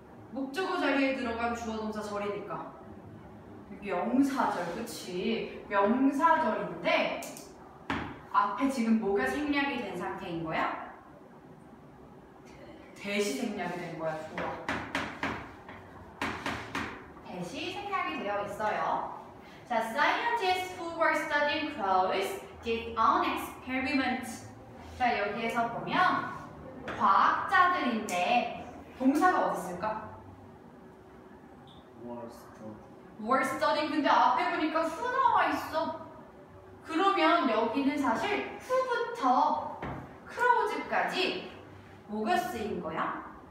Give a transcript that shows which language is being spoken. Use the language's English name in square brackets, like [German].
[Korean] 목적어 자리에 들어간 주어 동사 절이니까 명사절. 그치? 명사절인데 앞에 지금 뭐가 생략이 된 상태인 거야? 대시 생략이 된 거야. 좋아. 대시 생략이 되어 있어요. [English] 자, scientists who were studying crows did an experiment. [Korean] 자, 여기에서 보면 과학자들인데 동사가 어디 있을까? [English] were studying. [Korean] 근데 앞에 보니까 who 나와 있어. 그러면 여기는 사실 who부터 crows까지 뭐가 쓰인 거야?